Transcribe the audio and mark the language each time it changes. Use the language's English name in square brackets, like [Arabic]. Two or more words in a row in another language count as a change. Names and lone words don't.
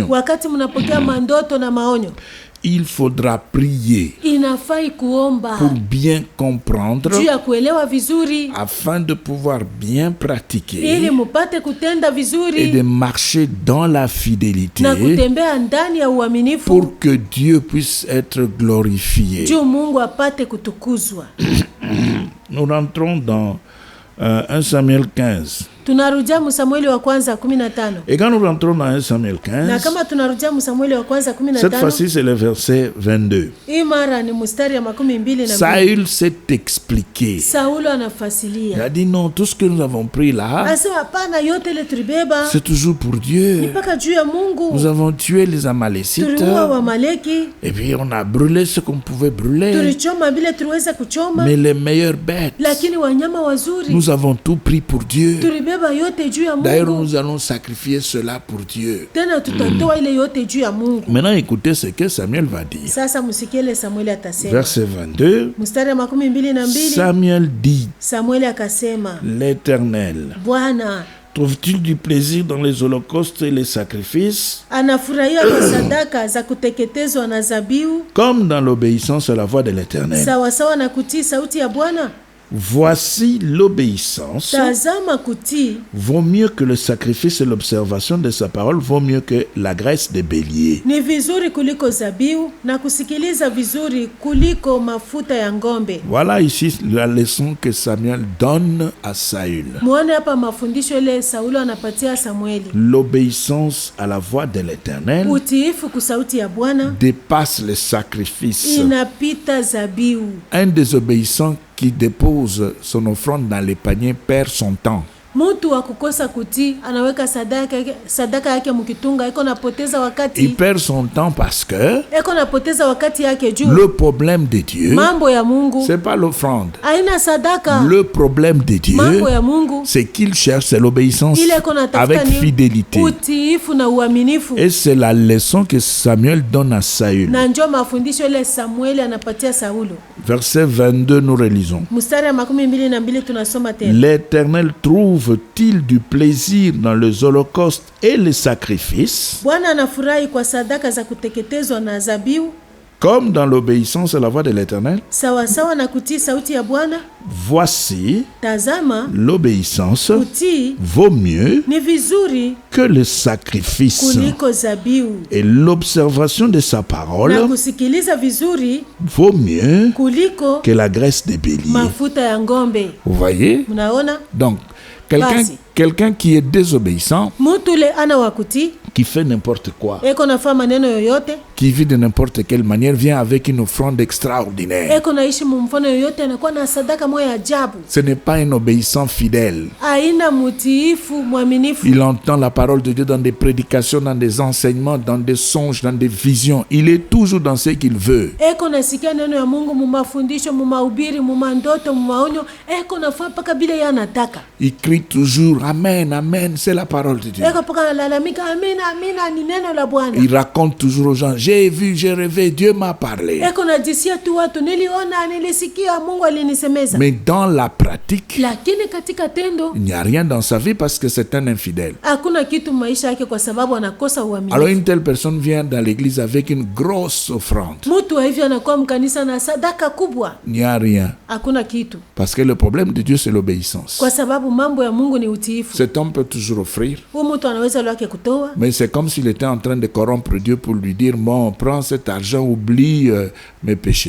[Swahili] wakati mnapokea mandoto na maonyo, [French] il faudra prier [Swahili] inafai kuomba [French] pour bien comprendre, [Swahili] juu ya kuelewa vizuri, [French] afin de pouvoir bien pratiquer [Swahili] ili mupate kutenda [French] et [Swahili] vizuri [French] de marcher dans la fidélité [Swahili] na kutembea ndani ya uaminifu, [French] pour que Dieu puisse être glorifié. [Swahili] juu Mungu apate kutukuzwa. [French] Nous rentrons dans 1 Samuel 15. [Swahili] Tunarudia Samueli wa kwanza 15. [French] Et quand nous rentrons dans 1 Samuel [Swahili] Na [French] 15, [Swahili] kama tunarudia Samueli wa kwanza [French] cette [Swahili] 15, [French] fois-ci c'est le verset 22. [Swahili] hii mara ni mstari ya 22. [French] Saül s'est expliqué. [Swahili] Saulo [French] Il [Swahili] anafasilia. [French] a dit non, tout ce que nous avons pris là, [Swahili] Asema hapana, yote ile tulibeba [French] c'est toujours pour Dieu. [Swahili] mpaka juu ya Mungu. [French] Nous avons tué les Amalécites [Swahili] Tuliua wa Maleki, [French] et puis on a brûlé ce qu'on pouvait brûler. [Swahili] tulichoma bila tuweza kuchoma, [French] Mais les meilleures bêtes, [Swahili] lakini wanyama wazuri [French] nous avons tout pris pour Dieu. [Swahili] tulibeba yote juu ya [French] D'ailleurs, [Swahili] Mungu. [French] nous allons sacrifier cela pour Dieu. [Swahili] Tena tutatoa ile yote juu ya Mungu. [French] Maintenant, écoutez ce que Samuel va dire. [Swahili] Sasa msikiele Samueli atasema. [French] Verset 22. [Swahili] Mstari ya 22. [French] Samuel dit, [Swahili] Samueli akasema, [French] l'Éternel, [Swahili] Bwana [French] trouve-t-il du plaisir dans les holocaustes et les sacrifices, [Swahili] anafurahia kwa sadaka za kuteketezwa na zabiu, [French] comme dans l'obéissance à la voix de l'Éternel? [Swahili] sawa sawa na kutii sauti ya Bwana? [French] Voici l'obéissance. [Swahili] Tazama kutii [French] Vaut mieux que le sacrifice et l'observation de sa parole, vaut mieux que la graisse des béliers. [Swahili] ni vizuri kuliko zabiu na kusikiliza vizuri kuliko mafuta ya ngombe. [French] Voilà ici la leçon que Samuel donne à Saül. [Swahili] Muone hapa mafundisho ile Saulo anapatia Samueli. [French] L'obéissance à la voix de l'Éternel [Swahili] Utiifu kusauti ya Bwana [French] dépasse les sacrifices. [Swahili] inapita zabiu. [French] Un désobéissant qui dépose son offrande dans les paniers perd son temps. [Swahili] Mtu wa kukosa kutii anaweka sadaka yake mkitunga, iko napoteza wakati. [French] Il perd son temps parce que [Swahili] Iko napoteza wakati yake juu. [French] le problème de Dieu, [Swahili] Mambo ya Mungu [French] c'est pas l'offrande. [Swahili] haina sadaka. [French] Le problème de Dieu, [Swahili] Mambo ya Mungu [French] c'est qu'il cherche c'est l'obéissance [Swahili] ile iko natafuta [French] avec [Swahili] ni [French] fidélité. [Swahili] utiifu na uaminifu. [French] Et c'est la leçon que Samuel donne à Saül. [Swahili] Na njoo mafundisho ile Samueli anapatia Saulo. [French] Verset 22, nous relisons. [Swahili] Mstari ya 22 tunasoma tena. [French] L'Éternel trouve-t-il du plaisir dans les holocaustes et les sacrifices, [Swahili] Bwana anafurahi kwa sadaka za kuteketezwa na zabiu, [French] comme dans l'obéissance à la voix de l'Éternel? [Swahili] sawa sawa na kutii sauti ya Bwana? [French] Voici, [Swahili] Tazama, [French] l'obéissance [Swahili] kutii [French] vaut mieux [Swahili] ni vizuri [French] que le sacrifice, [Swahili] kuliko zabiu, [French] et l'observation de sa parole [Swahili] na kusikiliza vizuri [French] vaut mieux [Swahili] kuliko [French] que la graisse des béliers. [Swahili] mafuta ya ngombe. [French] Vous voyez? [Swahili] Mnaona? [French] Donc, quelqu'un qui est désobéissant, [Swahili] Mtu ule ana wa kutii, [French] qui fait n'importe quoi, [Swahili] eko nafaa maneno yoyote, [French] qui vit de n'importe quelle manière, vient avec une offrande extraordinaire. [Swahili] eko naishi mumfano yoyote, anakuwa na sadaka moja ajabu. [French] Ce n'est pas un obéissant fidèle. [Swahili] Aina mutiifu mwaminifu. [French] Il entend la parole de Dieu dans des prédications, dans des enseignements, dans des songes, dans des visions. Il est toujours dans ce qu'il veut. [Swahili] Eko nasikia neno ya Mungu mumafundisho, mumahubiri, mumandoto, mumaonyo, eko nafaa paka bila yeye anataka. [French] Il crie toujours amen, amen, c'est la parole de Dieu. [Swahili] Eko paka lalamika amina, amina, ni neno la Bwana. [French] Il raconte toujours aux gens, j'ai vu, j'ai rêvé, Dieu m'a parlé. [Swahili] Eko najisia tu watu, niliona, nilisikia, Mungu alinisemeza. [French] Mais dans la pratique, [Swahili] Lakini katika tendo, [French] il n'y a rien dans sa vie parce que c'est un infidèle. [Swahili] hakuna kitu maisha yake kwa sababu anakosa uaminifu. [French] Alors une telle personne vient dans l'église avec une grosse offrande. [Swahili] Mtu wa hivyo anakuwa mkanisa na sadaka kubwa. [French] Il n'y a rien. [Swahili] Hakuna kitu. [French] Parce que le problème de Dieu, c'est l'obéissance. [Swahili] Kwa sababu mambo ya Mungu ni utiifu. [French] Cet homme peut toujours offrir, [Swahili] Huyu mtu anaweza lwake kutoa. [French] mais c'est comme s'il était en train de corrompre Dieu pour lui dire, bon, prends cet argent, oublie mes péchés.